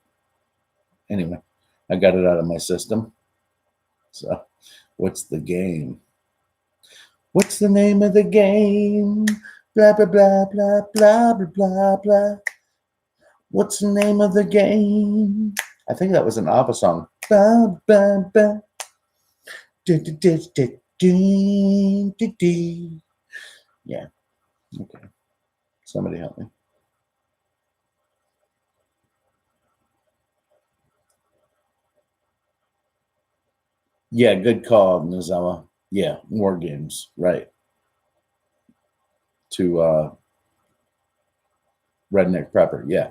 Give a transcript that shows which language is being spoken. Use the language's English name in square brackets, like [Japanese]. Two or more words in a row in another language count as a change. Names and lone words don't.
[English] Anyway, I got it out of my system. So, what's the game? What's the name of the game? Blah blah blah blah blah blah blah blah. What's the name of the game? I think that was an ABBA song. Ba, ba, ba. Du, du, du, du, du, du, du. Yeah. Okay. Somebody help me. Yeah, good call, Nozawa. Yeah, War Games, right. To Redneck Prepper, yeah.